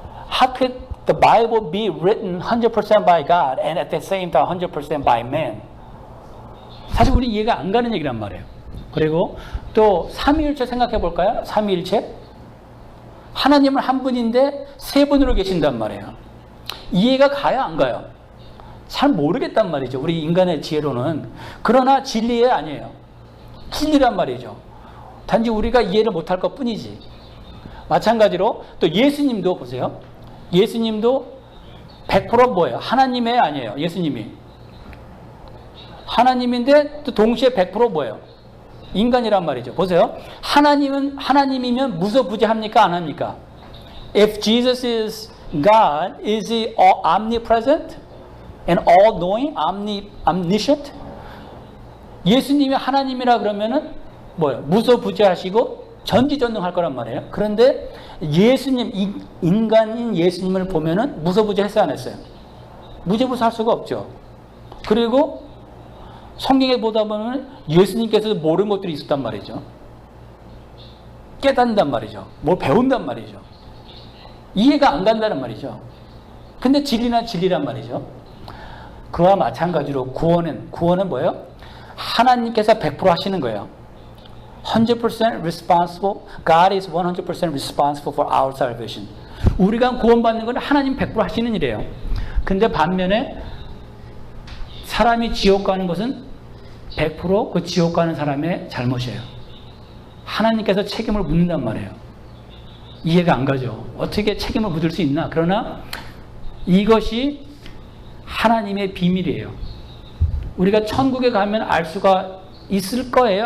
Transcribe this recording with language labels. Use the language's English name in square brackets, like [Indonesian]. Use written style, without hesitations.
[English] How could the Bible be written 100% by God and at the same time 100% by man? [Korean] 사실 우리 이해가 안 가는 얘기란 말이에요. 그리고 또 삼위일체 생각해 볼까요? 삼위일체. 하나님은 한 분인데 세 분으로 계신단 말이에요. 이해가 가요, 안 가요? 잘 모르겠단 말이죠. 우리 인간의 지혜로는. 그러나 진리에 아니에요. 진리란 말이죠. 단지 우리가 이해를 못할 것 뿐이지. 마찬가지로 또 예수님도 보세요. 예수님도 100% 뭐예요? 하나님의 아니에요. 예수님이. 하나님인데 또 동시에 100% 뭐예요? 인간이란 말이죠. 보세요. 하나님이면 무소부재합니까? 안 합니까? [English] If Jesus is God, is he omnipresent and all-knowing, omniscient? [Korean] 예수님이 하나님이라 그러면은 뭐예요? 무소부재하시고 전지전능할 거란 말이에요. 그런데 예수님, 인간인 예수님을 보면은 무소부재했어요, 안 했어요? 무죄부사할 수가 없죠. 그리고 성경에 보다 보면 예수님께서 모르는 것들이 있었단 말이죠. 깨닫는단 말이죠. 뭘 배운단 말이죠. 이해가 안 간다는 말이죠. 근데 진리란 말이죠. 그와 마찬가지로 구원은 뭐예요? 하나님께서 100% 하시는 거예요. [English] 100% responsible. God is 100% responsible for our salvation. [Korean] 우리가 구원받는 건 하나님 100% 하시는 일이에요. 근데 반면에 사람이 지옥 가는 것은 100% 그 지옥 가는 사람의 잘못이에요. 하나님께서 책임을 묻는단 말이에요. 이해가 안 가죠. 어떻게 책임을 묻을 수 있나? 그러나 이것이 하나님의 비밀이에요. 우리가 천국에 가면 알 수가 있을 거예요.